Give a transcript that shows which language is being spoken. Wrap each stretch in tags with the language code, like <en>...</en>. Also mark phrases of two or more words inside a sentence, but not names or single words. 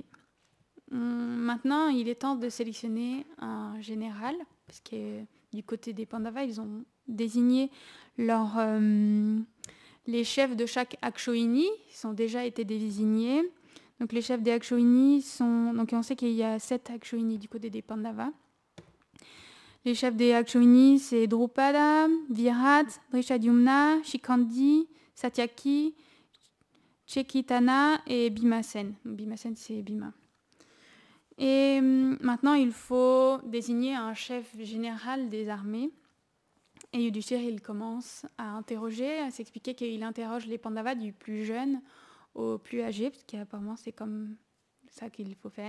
<fr>Maintenant, il est temps de sélectionner un général, parce que du côté des Pandavas, ils ont désigné les chefs de chaque Akshoini, ils ont déjà été désignés. Donc les chefs des Akshoini sont... Donc on sait qu'il y a 7 Akshoini du côté des Pandavas. Les chefs des Akshoini, c'est Drupada, Virat, Drishadhyumna, Shikhandi, Satyaki, Chekitana et Bhimasen. Bhimasen, c'est Bhima. Et maintenant, il faut désigner un chef général des armées. Et Yudhishthir, il commence à interroger, à s'expliquer qu'il interroge les Pandavas du plus jeune au plus âgé, parce qu'apparemment, c'est comme ça qu'il faut faire.</fr>